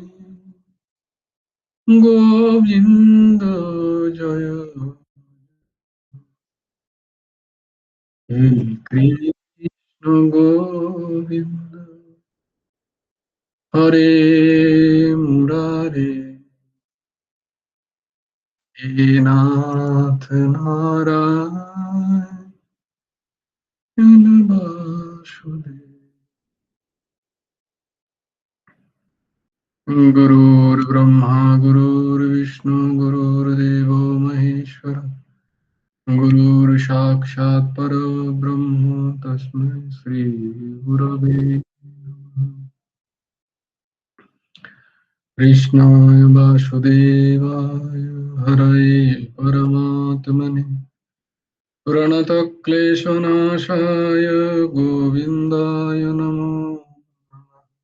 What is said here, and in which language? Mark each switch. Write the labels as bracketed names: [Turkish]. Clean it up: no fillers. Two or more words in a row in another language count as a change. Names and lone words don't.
[Sanskrit] গোবিন্দ জয় হে কৃষ্ণ গোবিন্দ হরে মুরারে হে নাথ নারায়ণ বাসুদেব गुरुर्ब्रह्मा गुरुर्विष्णु गुरुर्देवो महेश्वर गुरुर् साक्षात् परब्रह्म तस्मै श्री गुरवे नमः। कृष्णाय वासुदेवाय हरये परमात्मने प्रणतक्लेशनाशाय गोविन्दाय नमो नमः।